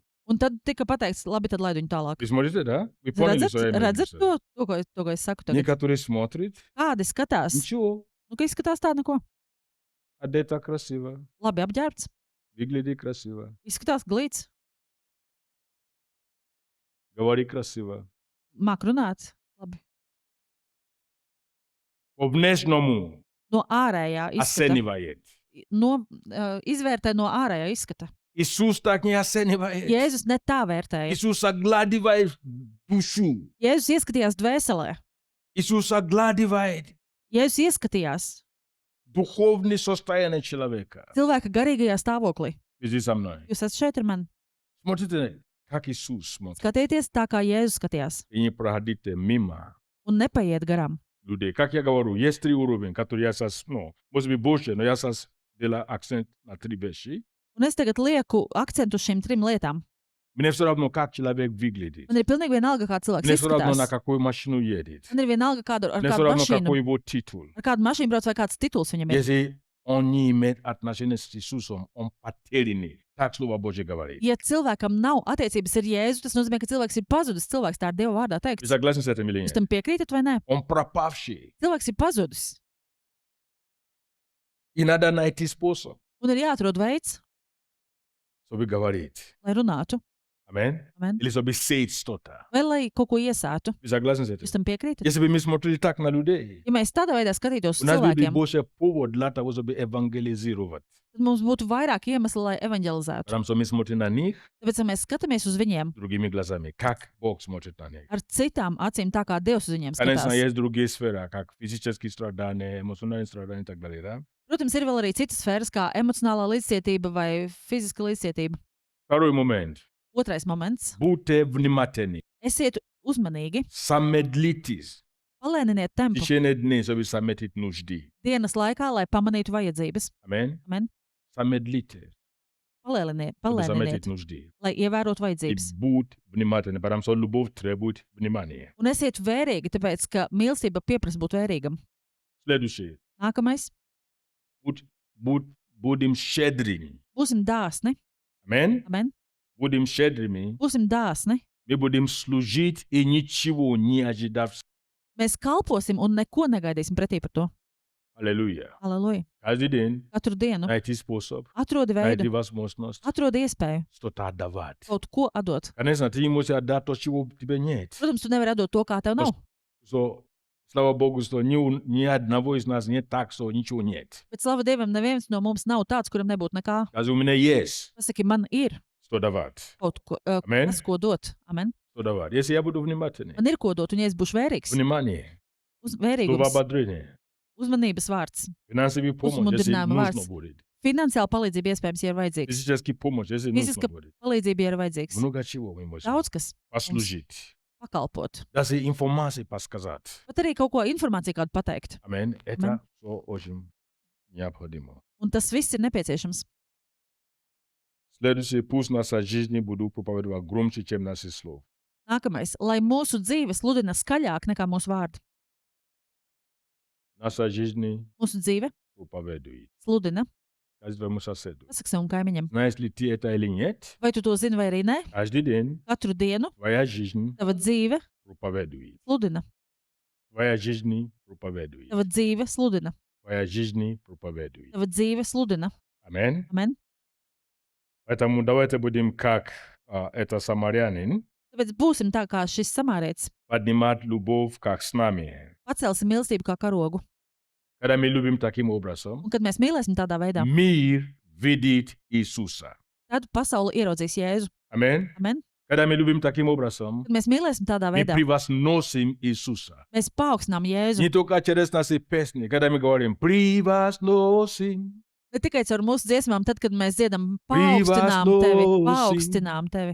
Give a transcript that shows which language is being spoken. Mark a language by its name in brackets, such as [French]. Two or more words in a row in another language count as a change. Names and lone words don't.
[Latvian] Un tad tika pateikts, labi, tad laidu viņu tālāk. [Russian] Вы смотрите, да? Вы поняли, что я имею в [Latvian] Redzat [Russian] виду? [Latvian] to, ko es saku tagad? [Russian] Некоторые смотрят, [Latvian] Kādi skatās? [Russian] ничего, [Latvian] Nu, ka izskatās tādu neko. [Russian] одета красиво, [Latvian] Labi apģērbts, [Russian] выглядит красиво, [Latvian] izskatās glīts, [Russian] говорит красиво. [Latvian] māk runāt. Labi. [Russian] По внешнему [Latvian] No ārējā izskata. [Russian] оценивает. [Latvian] Izvērtē no ārējā izskata. [Russian] Иисус так не оценивает. [Latvian] Jēzus ne tā vērtēja. [Russian] Иисус огладывает душу. [Latvian] Jēzus ieskatījās dvēselē. [Russian] Иисус огладывает [Latvian] Jēzus ieskatījās [Russian] духовное состояние человека. [Latvian] cilvēka garīgajā stāvoklī. [Russian] Вы здесь со мной. [Latvian] Jūs esat šeit ar mani. [Russian] Смотрите, как Иисус смотрит. [Latvian] Skatieties tā, kā Jēzus skatījās. [Russian] И не проходите мимо [Latvian] Un nepaiet garām. [Russian] людей. Как я говорю, есть 3 уровня, которые я сейчас, может быть, больше, но я сейчас делаю акцент на 3 вещи. [Latvian] Un es tagad lieku akcentu uz šīm 3 lietām. [Russian] Мне все равно, как человек выглядит. [Latvian] Man ir pilnīgi vienalga, kā cilvēks [Russian] Мне все равно, на [Latvian] izskatās. [Russian] какую машину едет. [Latvian] Man ir vienalga, ar [Russian] Мне все [Latvian] kādu [Russian] равно, [Latvian] mašīnu, [Russian] какой его титул. [Latvian] ar kādu mašīnu brauc vai kāds tituls viņam ir. [Russian] Если он не имеет отношения с Иисусом, он потерянный. Так Слово Божье говорит. [Latvian] Ja cilvēkam nav attiecības ar Jēzu, tas nozīmē, ka cilvēks ir pazudis. Cilvēks tā ir Dieva vārdā [Russian] Вы [Latvian] teikts. [Russian] согласны с этим или [Latvian] Jūs [Russian] нет? [Latvian] tam piekrītat vai nē? [Russian] Он пропавший. [Latvian] Cilvēks ir pazudis. [Russian] И надо найти способ, [Latvian] Un ir jāatrod veids, [Russian] чтобы говорить. [Latvian] lai runātu. [Russian] Аминь. [Latvian] Amen. [Russian] Или чтобы сеять что-то. [Latvian] Vai lai kaut ko iesātu. [Russian] Вы согласны с этим? [Latvian] Jūs tam piekrītat? [Russian] Если бы мы смотрели так на людей, [Latvian] Ja mēs tādā veidā skatītos [Russian] у [Latvian] uz [Russian] нас бы [Latvian] cilvēkiem, [Russian] больше повод для того, чтобы евангелизировать. [Latvian] tad mums būtu vairāk iemesli, lai evanģelizētu. [Russian] Потому что мы смотрим на них [Latvian] Tāpēc, ja mēs skatāmies uz viņiem [Russian] другими глазами, как Бог смотрит на них. [Latvian] ar citām acīm, tā kā Dievs uz viņiem [Russian] Конечно, [Latvian] skatās. [Russian] есть другие сферы, как физические страдания, эмоциональные страдания и так далее, да? [Latvian] Protams, ir vēl arī citas sfēras, kā emocionālā līdzcietība vai fiziska līdzcietība. [Russian] Второй момент. [Latvian] Otrais moments. [Russian] Будьте внимательны. [Latvian] Esiet uzmanīgi, [Russian] Замедлитесь [Latvian] palēniniet [Russian] в [Latvian] tempu [Russian] течение дней, чтобы заметить нужды. [Latvian] dienas laikā, lai pamanītu vajadzības. [Russian] Аминь. [Latvian] Amen. [Russian] Замедлите, чтобы [Latvian] Palēniniet, [Russian] заметить нужды. [Latvian] lai ievērotu [Russian] И [Latvian] vajadzības. [Russian] будь внимательны, потому что любовь требует внимания. [Latvian] Un esiet vērīgi, tāpēc, ka mīlestība pieprasa būt vērīgam. [Russian] Следующее. [Latvian] Nākamais. [Russian] Будем щедрыми. [Latvian] Būsim dāsni. [Russian] Аминь. [Latvian] Amen. [Russian] Будем щедрыми. [Latvian] Būsim dāsni. [Russian] Мы будем служить и ничего не ожидав. [Latvian] Mēs kalposim un neko negaidīsim pretī par to. [Russian] Аллилуйя. [Latvian] Aleluja. [Russian] Каждый день [Latvian] Katru dienu [Russian] найти способ, [Latvian] atrodi [Russian] найти [Latvian] veidu, [Russian] возможность [Latvian] atrodi iespēju [Russian] что-то отдавать. [Latvian] kaut ko atdot. [Russian] Конечно, ты не можешь отдать то, чего у тебя нет. [Latvian] Protams, tu nevari atdot to, kā tev nav. [Russian] So, слава Богу, что ни одного из нас нет так, что ничего нет. [Latvian] Bet, slava Dievam, neviens no mums nav tāds, kuram nebūtu nekā. [Russian] Скажи, у меня есть [Latvian] Pasaki, man ir [Russian] что давать. [Latvian] kaut ko, Amen. kas, ko dot. Amen. [Russian] Что давать. Если я буду внимательный. [Latvian] Man ir ko dot, un ja es būšu vērīgs, [Russian] Внимание. Слово [Latvian] vērīgums, [Russian] ободрения. [Latvian] uzmanības vārds, [Russian] Финансовая помощь, если [Latvian] Uzmundrinājuma [Russian] нужно [Latvian] vārds. [Russian] будет. [Latvian] finansiāla palīdzība iespējams, ja ir vajadzīgs. [Russian] Физическая помощь, если нужно Физическая будет. [Latvian] Palīdzība, ja ir vajadzīgs. [Russian] Много чего мы можем [Latvian] Daudz kas [Russian] послужить. [Latvian] pakalpot. [Russian] Даже информации подсказать. [Latvian] Pat arī kaut ko informāciju kādu pateikt. [Russian] Аминь. Это все очень необходимо. [Latvian] Un tas viss ir nepieciešams. [Russian] Следующее, пусть наша жизнь будут проповедовать громче, чем наши слова. [Latvian] Nākamais, lai mūsu dzīve sludina skaļāk nekā mūsu vārdi. [Russian] Наша жизнь [Latvian] Mūsu dzīve [Russian] проповедует. [Latvian] sludina Kazi vă musasēdu. Pasaki savam kaimiņam, [Russian] Знаешь ли ты это или нет? [Latvian] vai tu to zini vai arī nē? [Russian] Каждый день [Latvian] Katru dienu [Russian] твоя жизнь [Latvian] tava dzīve [Russian] проповедует. [Latvian] sludina. [Russian] Твоя жизнь проповедует. [Latvian] Tava dzīve sludina. [Russian] Твоя жизнь проповедует. [Latvian] Tava dzīve sludina. [Russian] Аминь. [Latvian] Amen. [Russian] Поэтому давайте будем как это самарянин, [Latvian] Tāpēc būsim tā kā šis samārietis. [Russian] поднимать любовь как с нами. [Latvian] Pacelsim mīlestību kā karogu. [Russian] Когда мы любим таким образом, [Latvian] Un kad mēs mīlēsim tādā veidā, [Russian] мир видит Иисуса. [Latvian] tad pasaule ieraudzīs Jēzu. [Russian] Аминь. [Latvian] Amen. [Russian] Когда мы любим таким образом, [Latvian] Kad mēs mīlēsim tādā [Russian] мы [Latvian] veidā, [Russian] превозносим Иисуса. [Latvian] mēs paaugstinām Jēzu. [Russian] Не только через наши песни, когда мы говорим «превозносим». [Latvian] Ne tikai caur mūsu dziesmām, tad, kad mēs dziedam, paaugstinām tevi, paaugstinām tevi.